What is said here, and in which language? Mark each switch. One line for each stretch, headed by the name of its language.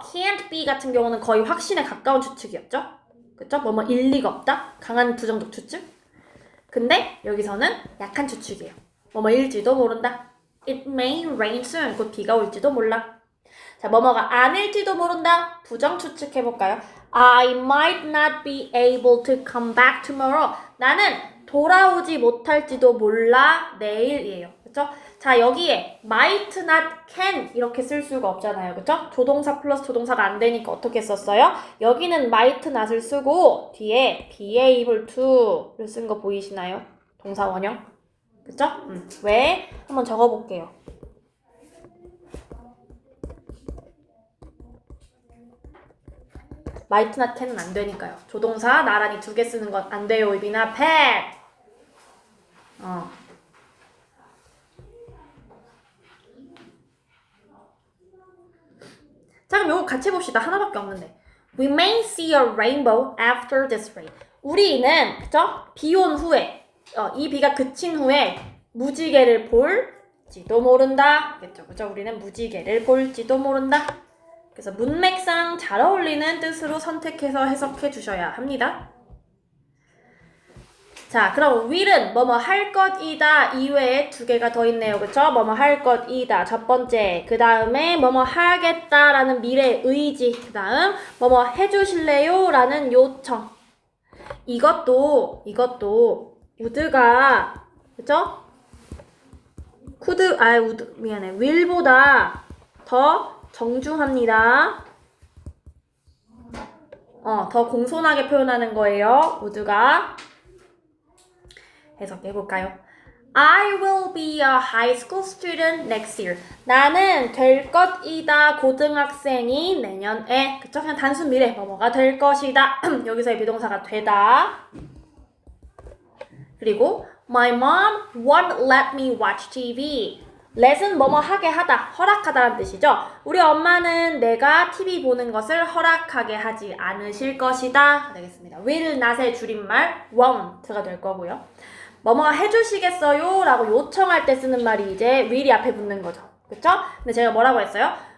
Korean: can't be 같은 경우는 거의 확신에 가까운 추측이었죠? 그쵸? 뭐뭐 일리가 없다. 강한 부정적 추측. 근데 여기서는 약한 추측이에요. 뭐뭐일지도 모른다.
English: It may rain soon.
Korean: 곧 비가 올지도 몰라. 자, 뭐뭐가 아닐지도 모른다. 부정 추측해볼까요?
English: I might not be able to come back tomorrow.
Korean: 나는 돌아오지 못할지도 몰라. 내일이에요. 그쵸? 자, 여기에 might not can 이렇게 쓸 수가 없잖아요. 그쵸? 조동사 플러스 조동사가 안 되니까 어떻게 썼어요? 여기는 might not을 쓰고 뒤에 be able to를 쓴 거 보이시나요? 동사 원형. 그쵸? 왜? 한번 적어볼게요. might not can은 안 되니까요. 조동사 나란히 두 개 쓰는 건 안 돼요. 입이나 펜. 자, 그럼 요거 같이 해봅시다. 하나밖에 없는데.
English: We may see a rainbow after this rain.
Korean: 우리는 그쵸? 비 온 후에 이 비가 그친 후에 무지개를 볼지도 모른다. 그쵸? 우리는 무지개를 볼지도 모른다. 그래서 문맥상 잘 어울리는 뜻으로 선택해서 해석해 주셔야 합니다. 자, 그럼 will은 뭐뭐 할 것이다 이외에 두 개가 더 있네요. 그쵸? 뭐뭐 할 것이다. 첫 번째. 그 다음에 뭐뭐 하겠다라는 미래 의지. 그 다음 뭐뭐 해주실래요? 라는 요청. 이것도 would가 그쵸? will보다 더 정중합니다. 더 공손하게 표현하는 거예요. would가. 해석해볼까요?
English: I will be a high school student next year.
Korean: 나는 될 것이다. 고등학생이 내년에. 그쵸? 그냥 단순 미래. 뭐뭐가 될 것이다. 여기서의 비동사가 되다. 그리고
English: My mom won't let me watch TV.
Korean: let은 뭐뭐 하게 하다, 허락하다라는 뜻이죠. 우리 엄마는 내가 TV 보는 것을 허락하게 하지 않으실 것이다. 되겠습니다. will not의 줄임말 won't가 될 거고요. 뭐뭐 해주시겠어요? 라고 요청할 때 쓰는 말이 이제 will이 앞에 붙는 거죠. 그쵸? 근데 제가 뭐라고 했어요?